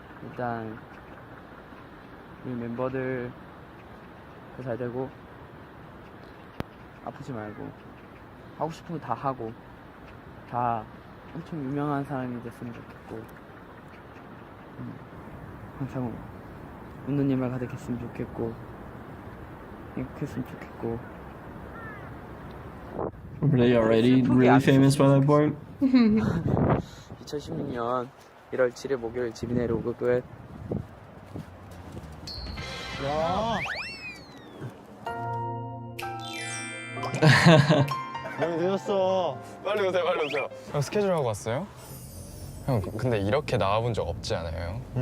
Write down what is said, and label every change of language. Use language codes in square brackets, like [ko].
[ko] 일단 우리 멤버들 더 잘 되고 아프지 말고 하고 싶은 거 다 하고 다 엄청 유명한 사람이 됐으면 좋겠고 항상 웃는 일만 가득했으면 좋겠고 행복했으면 좋겠고. [en] Were they already really famous by that point? [ko] 2016년 1월 7일 목요일 집이 내려오고 끝. 야. 너무 늦었어. 빨리 오세요, 빨리 오세요. 형 스케줄 하고 왔어요? 형 근데 이렇게 나와본 적 없지 않아요?